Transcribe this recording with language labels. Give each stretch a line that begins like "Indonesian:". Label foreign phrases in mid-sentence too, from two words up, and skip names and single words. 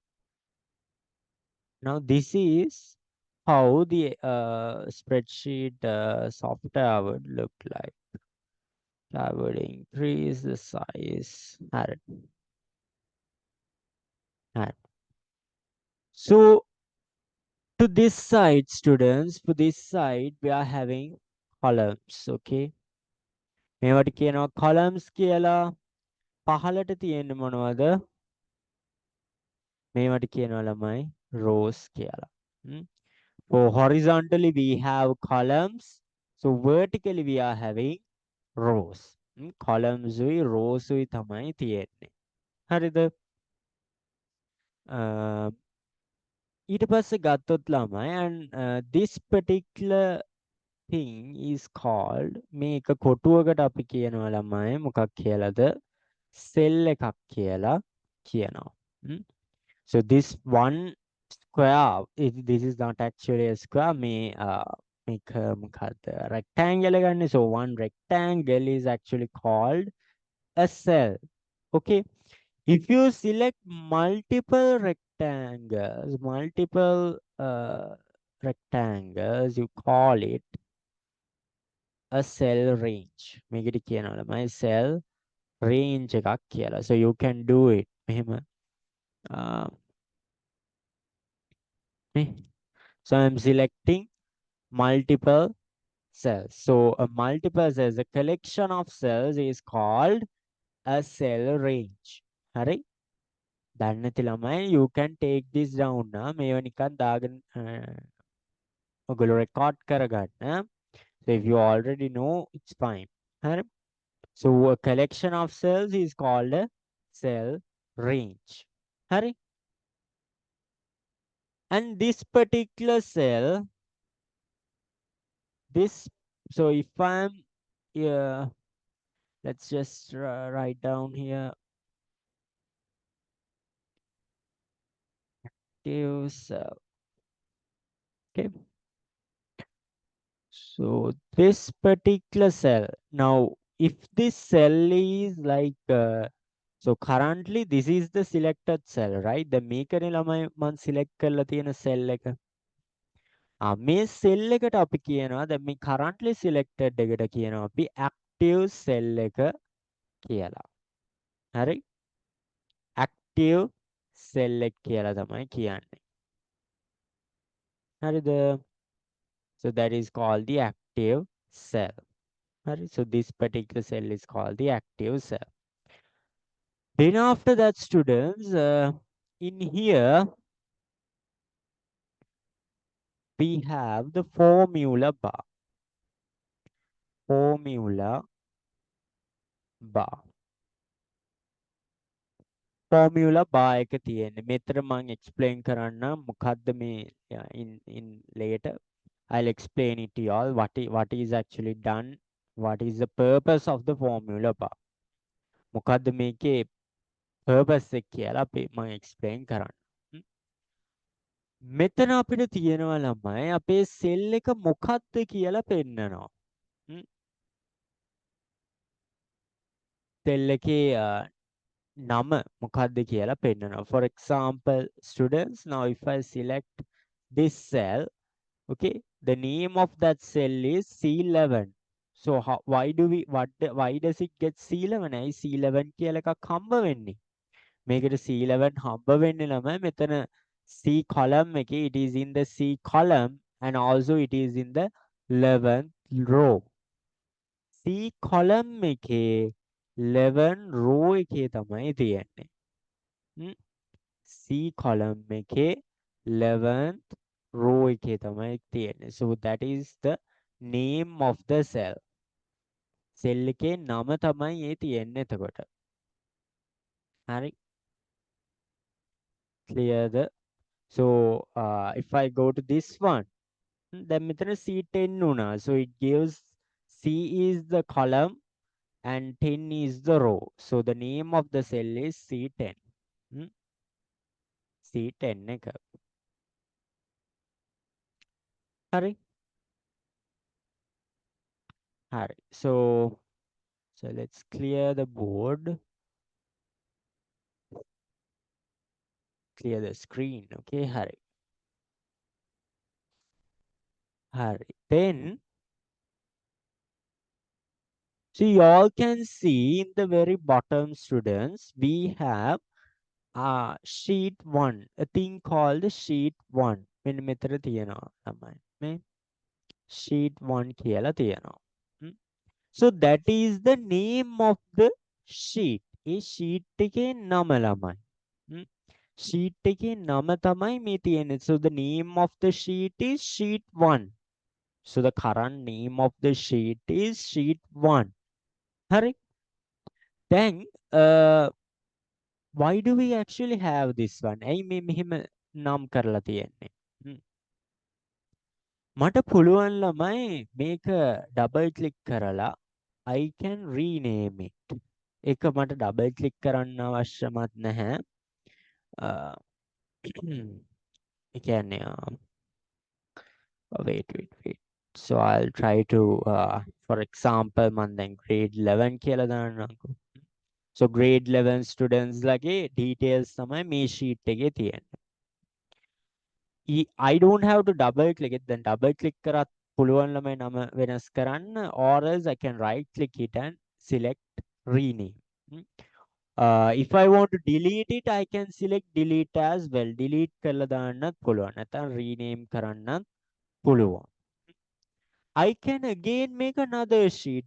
English: Now this is how the spreadsheet software would look like. I would increase the size. Hurry. Hurry. So to this side, students, to this side, we are having columns.
Sinhala: Okay. මේවට කියනවා columns කියලා. පහළට තියෙන්නේ මොනවද? මේවට කියනවා ළමයි rows කියලා.
English: For horizontally we have columns. So vertically we are having rows.
Sinhala: Columns උයි rows උයි තමයි තියෙන්නේ. හරිද? ඊට පස්සේ ගත්තොත් ළමයි,
English: and this particular thing is called,
Sinhala: මේක කොටුවකට අපි කියනවා ළමයි මොකක් කියලාද? cell එකක් කියලා කියනවා.
English: So this one square, this is not actually a square, make rectangle again. So one rectangle is actually called a cell. Okay. If you select multiple rectangles, you call it a cell range. Make it my cell range
Sinhala: එකක් කියලා.
English: So you can do it. So I'm selecting multiple cells. So a multiple cells, a collection of cells is called a cell range.
Sinhala: හරි? දන්නේ නැති ළමයි,
English: you can take this down නා.
Sinhala: මේව නිකන් දාගෙන ඔයගොල්ලෝ record කරගන්න.
English: So if you already know, it's fine.
Sinhala: හරි?
English: So a collection of cells is called a cell range.
Sinhala: හරි?
English: And this particular cell, so if I'm let's just write down here active cell. Okay. So this particular cell, now if this cell is like so currently this is the selected cell, right?
Sinhala: The මේකනේ ළමයි මම select කරලා තියෙන cell එක. මේ cell එකට අපි කියනවා දැන් මේ
English: currently selected
Sinhala: එකට කියනවා අපි
English: active cell
Sinhala: එක කියලා. හරි?
English: active cell
Sinhala: එක කියලා තමයි කියන්නේ. හරිද?
English: So that is called the active cell. Right? So this particular cell is called the active cell. Then after that, students, in here we have the formula bar. Formula bar.
Sinhala: Formula bar එක තියෙන්නේ. මෙතන මම explain කරන්න මොකද්ද මේ
English: in later. I'll explain it to y'all what is actually done. What is the purpose of the formula bar?
Sinhala: මොකද්ද මේකේ purpose එක කියලා අපි මම explain කරන්න. මෙතන අපිට තියෙනවා ළමයි අපේ සෙල් එක මොකක්ද කියලා පෙන්නනවා. සෙල් එකේ නම මොකක්ද කියලා පෙන්නනවා.
English: For example, students, now if I select this cell, okay, the name of that cell is C11. So why does it get C11?
Sinhala: ඇයි C11 කියලා එකක් හම්බ වෙන්නේ? මේකට C11 හම්බ වෙන්නේ ළමයි මෙතන C column එකේ
English: it is in the C column and also it is in the 11th row.
Sinhala: C column එකේ 11 row එකේ තමයි තියෙන්නේ. C column එකේ 11th row එකේ තමයි තියෙන්නේ.
English: So that is the name of the cell.
Sinhala: cell එකේ නම තමයි ඒ තියෙන්නේ එතකොට. හරි.
English: Clear the so if I go to this one then
Sinhala: මෙතන C10 වුණා.
English: So it gives C is the column and 10 is the row. So the name of the cell is C10.
Sinhala: C10 එක. හරි. හරි.
English: So let's clear the board. Clear the screen.
Sinhala: Okay, හරි. හරි.
English: Then so you all can see in the very bottom, students, we have sheet 1, a thing called sheet 1.
Sinhala: මෙන්න මෙතන තියෙනවා තමයි. මේ sheet 1 කියලා තියෙනවා.
English: So that is the name of the sheet.
Sinhala: ඒ sheet එකේ නම ළමයි. sheet එකේ නම තමයි මේ තියෙන්නේ.
English: So the name of the sheet is sheet 1. So the current name of the sheet is sheet 1.
Sinhala: හරි?
English: Then why do we actually have this one?
Sinhala: ඇයි මේ මෙහෙම නම් කරලා තියෙන්නේ? මට පුළුවන් ළමයි මේක
English: double click
Sinhala: කරලා
English: I can rename it.
Sinhala: ඒක මට
English: double click
Sinhala: කරන්න අවශ්‍යමත් නැහැ. ඒ කියන්නේ wait.
English: So I'll try to for example
Sinhala: මම දැන් grade 11 කියලා දාන්නම්කෝ. So
English: grade 11 students
Sinhala: ලගේ details තමයි මේ sheet එකේ තියෙන්නේ.
English: I don't have to double click it.
Sinhala: Then
English: double click
Sinhala: කරත් පුළුවන් ළමයි නම වෙනස් කරන්න,
English: or else I can right click it and select rename. If I want to delete it, I can select delete as well.
Sinhala: Delete කරලා දාන්නත් පුළුවන්. නැත්නම් rename කරන්නත් පුළුවන්.
English: I can again make another sheet.